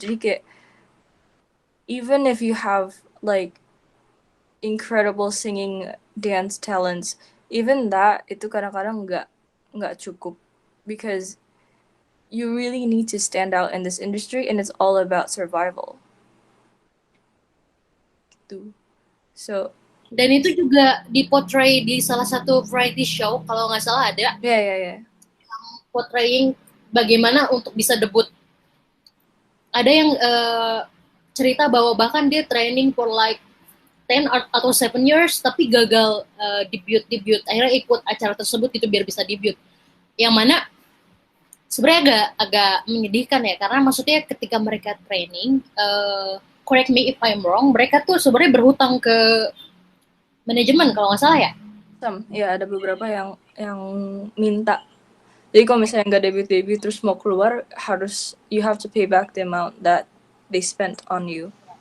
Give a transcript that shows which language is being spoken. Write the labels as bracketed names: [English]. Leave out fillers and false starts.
[Indonesian] Jadi kayak [English] even if you have like incredible singing, dance talents, even that [Indonesian] itu kadang-kadang nggak cukup, [English] because you really need to stand out in this industry, and it's all about survival. Tuh. So [Indonesian] Dan itu juga dipotray di salah satu variety show, kalau nggak salah ada. [English] Yeah. [Indonesian] Portraying bagaimana untuk bisa debut. Ada yang cerita bahwa bahkan dia [English] training for like 10 [Indonesian] atau 7 years, tapi gagal debut. Akhirnya ikut acara tersebut itu biar bisa debut. Yang mana sebenarnya agak menyedihkan ya, karena maksudnya ketika mereka training, [English] correct me if I'm wrong, [Indonesian] mereka tuh sebenarnya berhutang ke manajemen kalau nggak salah ya. Ada beberapa yang minta. Jadi kalau misalnya nggak debut terus mau keluar, [English] you have to pay back the amount that they spent on you.